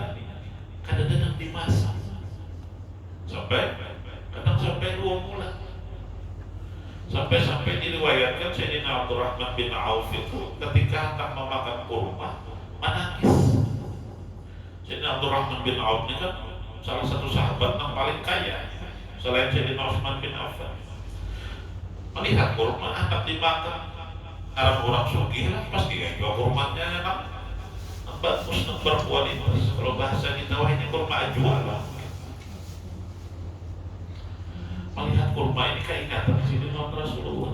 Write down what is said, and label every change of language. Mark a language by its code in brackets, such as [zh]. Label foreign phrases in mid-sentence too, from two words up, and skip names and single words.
[id] Kadang-kadang dimasak sampai 2 bulan. Sampai diriwayatkan Sayyidina Abdurrahman bin Auf itu ketika akan memakan kurma menangis. Sayyidina Abdurrahman bin Auf ini kan salah satu sahabat yang paling kaya selain Sayyidina Utsman bin Affan. Melihat kurma anak dimakan, orang sugih lah pasti kan jual kurmanya enak, bagus, berkualitas. Kalau bahasa kita wah ini kurma jual lah. Melihat kurma ini keingatan Sayyidina Rasulullah.